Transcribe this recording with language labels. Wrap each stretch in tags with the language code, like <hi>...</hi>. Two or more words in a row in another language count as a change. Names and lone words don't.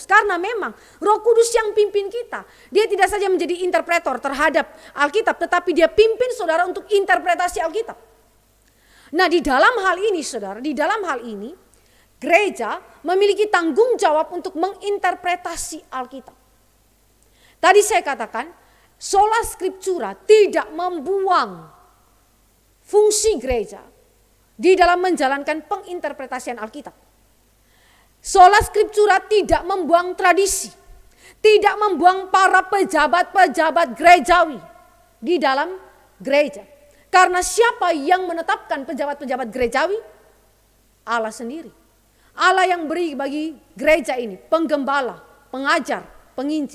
<id>Karena memang Roh Kudus yang pimpin kita. Dia tidak saja menjadi interpretor terhadap Alkitab, tetapi dia pimpin saudara untuk interpretasi Alkitab. Nah di dalam hal ini saudara, di dalam hal ini, gereja memiliki tanggung jawab untuk menginterpretasi Alkitab. Tadi saya katakan,</id> <la>sola scriptura</la> <id>tidak membuang fungsi gereja di dalam menjalankan penginterpretasian Alkitab.</id> <la>Sola scriptura</la> <id>tidak membuang tradisi, tidak membuang para pejabat-pejabat gerejawi di dalam gereja. Karena siapa yang menetapkan pejabat-pejabat gerejawi? Allah sendiri. Allah yang beri bagi gereja ini penggembala, pengajar, penginjil.</id>